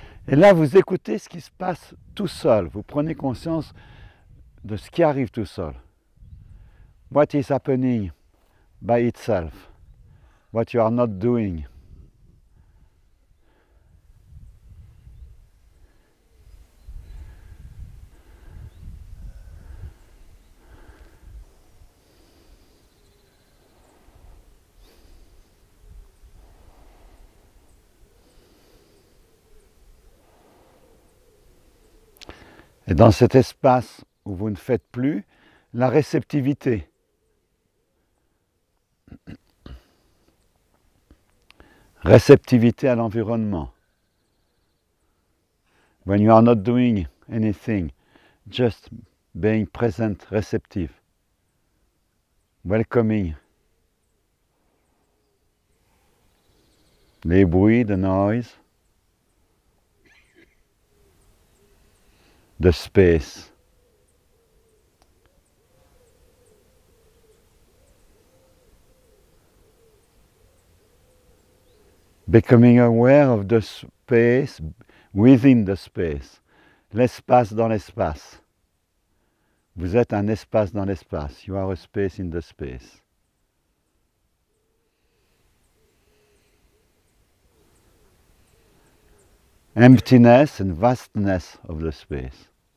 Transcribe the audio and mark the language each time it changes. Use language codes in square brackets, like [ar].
[fr] Et là, vous écoutez ce qui se passe tout seul. Vous prenez conscience de ce qui arrive tout seul. [en] What is happening by itself? What you are not doing. [fr] Et dans cet espace où vous ne faites plus, la réceptivité. Réceptivité à l'environnement. [en] When you are not doing anything, just being present, receptive, welcoming [fr] les bruits, [en] the noise, the space. Becoming aware of the space within the space. [fr] L'espace dans l'espace. Vous êtes un espace dans l'espace. [en] You are a space in the space. Emptiness and vastness of the space.